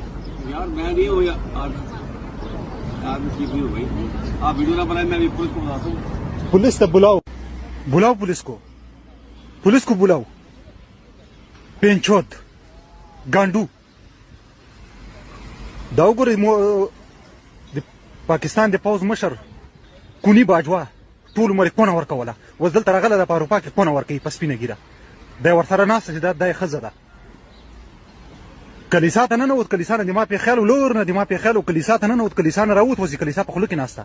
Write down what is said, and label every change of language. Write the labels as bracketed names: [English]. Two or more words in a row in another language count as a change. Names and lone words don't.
[Urdu] یار میں نہیں ہوں یار، ٹھیک نہیں ہو بھائی، آپ ویڈیو نہ بنائے، میں ابھی پولیس کو بلاتا ہوں. پولیس تب بلاؤ، بلاؤ پولیس کو بلاؤ. پینچوت گانڈو [Pashto] दाउगुर पाकिस्तान د پوز مشر کونی باجوا ټول مړ کونه ورکوله وز دلته راغله د اروپا کې کونه ورکوي په سپینه ګیره دا ورسره ناسته چې دا ښځه ده. کلیسا ته ننوت، کلیسا نه د ما پې خیال لور نه د ما پې خیال کلیسا ته ننوت، کلیسا نه راووت، وځي کلیسا په خوله کې ناسته.